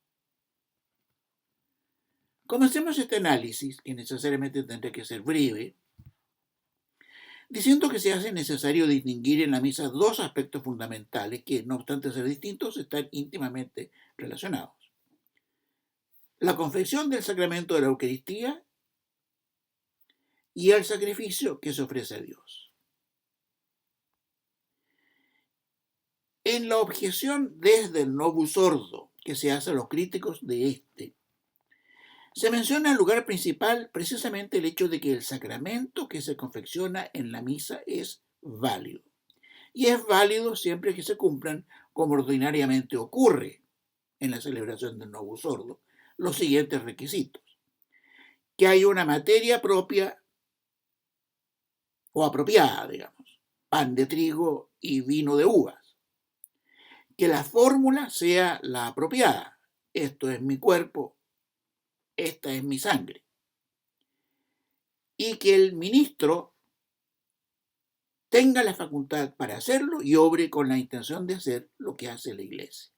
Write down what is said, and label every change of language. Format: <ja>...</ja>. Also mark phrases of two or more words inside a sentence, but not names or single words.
<es>Comencemos este análisis, que necesariamente tendrá que ser breve, diciendo que se hace necesario distinguir en la misa dos aspectos fundamentales que, no obstante ser distintos, están íntimamente relacionados. La confección del sacramento de la Eucaristía y el sacrificio que se ofrece a Dios. En la objeción desde el</es> <la>novus ordo</la> <es>que se hace a los críticos de este, se menciona en lugar principal precisamente el hecho de que el sacramento que se confecciona en la misa es válido. Y es válido siempre que se cumplan, como ordinariamente ocurre en la celebración del</es> <la>novus ordo,</la> <es>los siguientes requisitos: que haya una materia propia o apropiada, digamos, pan de trigo y vino de uvas, que la fórmula sea la apropiada, esto es mi cuerpo, esta es mi sangre, y que el ministro tenga la facultad para hacerlo y obre con la intención de hacer lo que hace la Iglesia.</es>